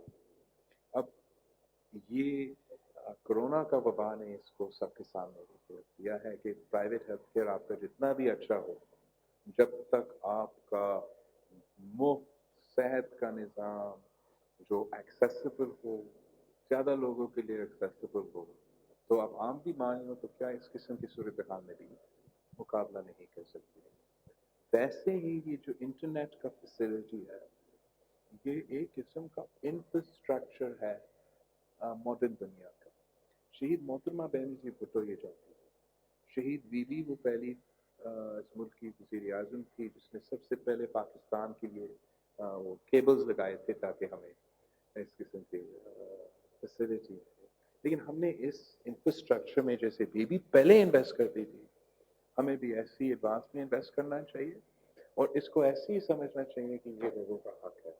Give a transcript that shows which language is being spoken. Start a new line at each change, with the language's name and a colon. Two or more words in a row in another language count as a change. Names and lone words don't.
Urdu: اب یہ کورونا کا وبا نے اس کو سب کے سامنے رکھ دیا ہے کہ
English: private health care
Urdu: آپ کا جتنا بھی اچھا ہو, جب تک آپ کا مفت صحت کا نظام جو ایکسیسیبل ہو, زیادہ لوگوں کے لیے ایکسیسیبل ہو, تو آپ عام بھی مان لو تو کیا اس قسم کی صورتحال میں بھی مقابلہ نہیں کر سکتی. ویسے ہی یہ جو انٹرنیٹ کا فیسلٹی ہے, یہ ایک قسم کا انفراسٹرکچر ہے ماڈرن دنیا کا. شہید محترمہ بینظیر بھٹو یہ چاہتی تھی. شہید بی بی وہ پہلی اس ملک کی وزیر اعظم تھی جس نے سب سے پہلے پاکستان کے لیے وہ کیبلز لگائے تھے تاکہ ہمیں اس قسم کی فیسلٹی ملے. لیکن ہم نے اس انفراسٹرکچر میں جیسے بی بی پہلے انویسٹ کرتی تھی، ہمیں بھی ایسی ایڈوانس میں انویسٹ کرنا چاہیے اور اس کو ایسے ہی سمجھنا چاہیے کہ یہ لوگوں کا حق ہے.